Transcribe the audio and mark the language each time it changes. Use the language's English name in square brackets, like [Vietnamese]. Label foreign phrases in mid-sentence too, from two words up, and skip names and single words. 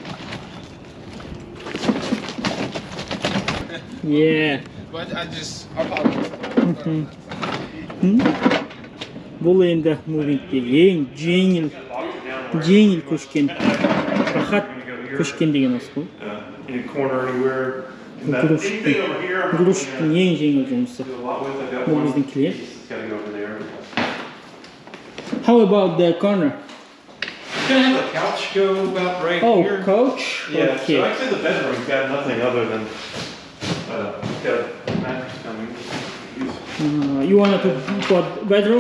[Kazakh] Бұл енді мувингте ең жеңіл көшкен, рахат көшкен деген осы ғой. Грузчиктің ең жеңіл жұмысы. Бұл біздің клиент. [English] How about the corner? Can I have the couch go about right here? Oh, couch? Yeah, Okay. so actually the bedroom's got nothing other than got a mattress coming. You want to put bedroom?